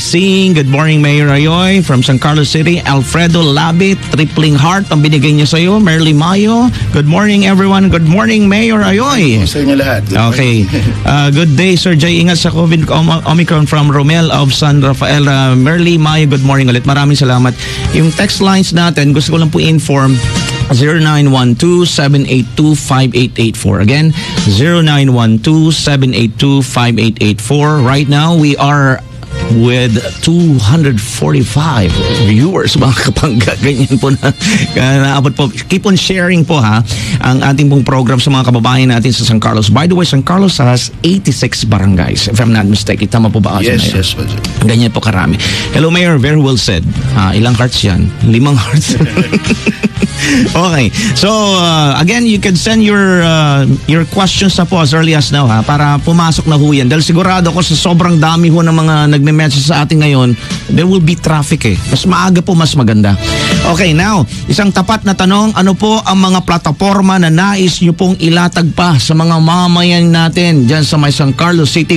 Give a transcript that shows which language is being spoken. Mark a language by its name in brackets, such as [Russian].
[English] Singh, good morning Mayor Ayoy from San Carlos City. [Filipino] Alfredo Labit, tripling heart ang binigay niya sa iyo. [English] Merly Mayo, good morning everyone. Good morning Mayor Ayoy. [Filipino] Sa inyo lahat. [English] Okay. Good day, Sir Jay. [Filipino] Ingat sa [English] COVID Omicron from Romel of San Rafael. [Filipino] Merly Mayo, [English] good morning [Filipino] ulit. Maraming salamat. Yung text lines natin, gusto ko lang po inform 0912-782-5884. [English] Again, 0912-782-5884. Right now, we are with 245 viewers, [Filipino] mga kapangga. Ganyan po na naabot po. [English] Keep on sharing [Filipino] po ha ang ating pong program sa mga kababayan natin sa San Carlos. [English] By the way, San Carlos has 86 barangays, if I'm not mistaken. [Filipino] Tama po ba? [English] Yes, Mayor? yes. [Filipino] Ganyan po karami. [English] Hello Mayor, very well said. [Filipino] Ilang hearts yan? [English] 5 hearts. Okay. So, again, you can send your questions na po as early as now ha, [Filipino] para pumasok na ho yan. Dahil sigurado ko sa sobrang dami ho ng mga nagme-message sa atin ngayon, [English] there will be traffic [Filipino] eh. Mas maaga po, mas maganda. Okay, now, isang tapat na tanong, ano po ang mga plataforma na nais nyo pong ilatag pa sa mga mamayan natin dyan sa may San Carlos City?